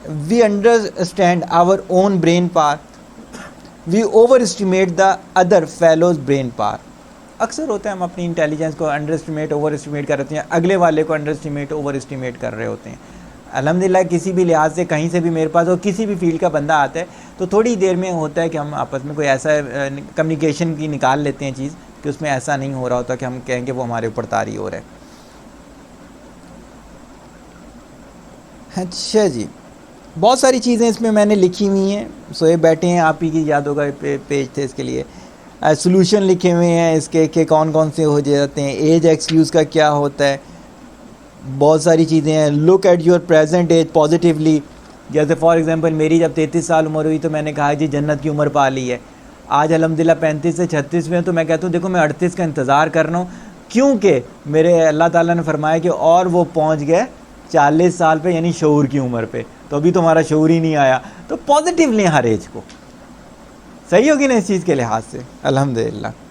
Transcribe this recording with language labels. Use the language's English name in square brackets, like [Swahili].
[English] We understand our own brain power. We overestimate the other fellow's brain power. [Urdu] اکثر ہوتا ہے ہم اپنی انٹیلیجنس کو انڈر اسٹیمیٹ اوور اسٹیمیٹ کر رہے ہیں, اگلے والے کو انڈر اسٹیمیٹ اوور اسٹیمیٹ کر رہے ہوتے ہیں. الحمدللہ کسی بھی لحاظ سے کہیں سے بھی میرے پاس اور کسی بھی فیلڈ کا بندہ آتا ہے تو تھوڑی دیر میں ہوتا ہے کہ ہم آپس میں کوئی ایسا کمیونیکیشن کی نکال لیتے ہیں چیز کہ اس میں ایسا نہیں ہو رہا ہوتا کہ ہم کہیں کہ وہ ہمارے اوپر طاری ہو رہا ہے. اچھا جی, بہت ساری چیزیں اس میں میں نے لکھی ہوئی ہیں. سوئے بیٹھے ہیں, آپ ہی کی یاد ہوگا پیج تھے اس کے لیے. سولوشن لکھے ہوئے ہیں اس کے کہ کون کون سے ہو جاتے ہیں. ایج ایکسکیوز کا کیا ہوتا ہے, بہت ساری چیزیں ہیں. [English] Look at your present age positively. [Urdu] جیسے فار ایگزامپل میری جب 33 سال عمر ہوئی تو میں نے کہا جی جنت کی عمر پا لی ہے. آج الحمدللہ 35 سے 36 میں تو میں کہتا ہوں دیکھو میں 38 کا انتظار کر رہا ہوں, کیونکہ میرے اللہ تعالیٰ نے فرمایا کہ اور وہ پہنچ گئے 40 سال پہ, یعنی شعور کی عمر پہ. تو ابھی تو ہمارا شعور ہی نہیں آیا. تو پازیٹیو لیں ہر ایج کو. صحیح ہوگی نا اس چیز کے لحاظ سے. الحمدللہ.